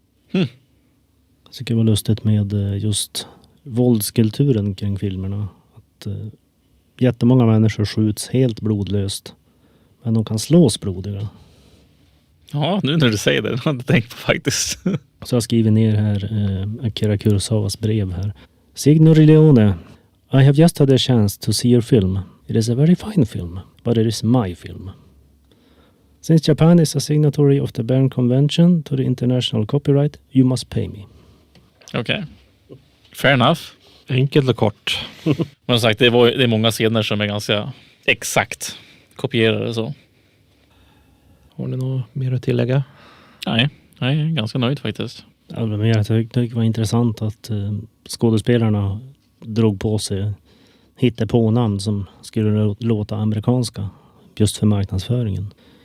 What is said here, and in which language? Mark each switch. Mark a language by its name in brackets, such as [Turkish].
[Swedish] Jag tycker det var lustigt med just våldskulturen kring filmerna. Att jättemånga människor skjuts helt blodlöst. Men de kan slås blodiga. Ja, nu när du säger det. Jag har inte tänkt på faktiskt. Så jag skriver ner här Akira Kurosawas brev här. [English] Signor Leone, I have just had a chance to see your film. It is a very fine film, but it is my film. Since Japan is a signatory of the Berne Convention to the International Copyright, you must pay me. Okej. Fair enough. [Swedish] Enkelt och kort. Men som sagt, det är många scener som är ganska exakt kopierade så. Har ni något mer att tillägga? Nej, jag är ganska nöjd faktiskt. Ja, men jag tyckte det var intressant att skådespelarna drog på sig hittepånamn som skulle låta amerikanska just för marknadsföringen.